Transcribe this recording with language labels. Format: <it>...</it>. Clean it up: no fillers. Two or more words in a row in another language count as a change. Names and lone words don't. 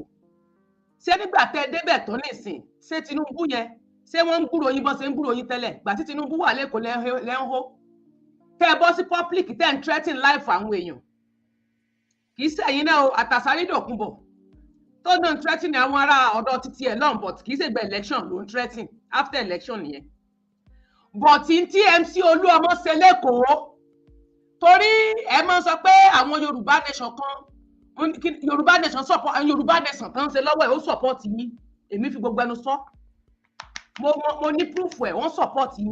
<yo>Ṣé nígbà tẹ́ débẹ̀ tó nìsín, ṣé Tinubu yẹn, ṣé wọ́n ń gbúrò yín bọ́ ṣe ń gbúrò yín tẹ́lẹ̀? Gbà tí Tinubu wà l'Ékòó lẹ́ ń hó. Tẹ́ bọ́ sí public tẹ́ ń</yo> <en>threaten life</en> <yo>àwọn èèyàn. Kì í ṣẹ̀yìn náà o, Àtàsárì Dòkunbọ̀ tó náà ń threaten àwọn ará ọ̀dọ̀ títí ẹ̀ lọ́n, but kì í ṣègbè election ló ń threaten,</yo> <en>after election</en> <yo>nìyẹn. But tí MC Olúọmọ ṣe l'Ékòó, torí ẹ máa sọ pé àwọn Yorùbá nation kan, Yorùbá</yo> <en>nation support,</en> <yo>Yorùbá nation kan ṣe lọ́wọ́ ẹ̀ ó support yín, èmi fi gbogbo ẹnu sọ, mo ní proof ẹ̀, wọ́n support yín.</yo>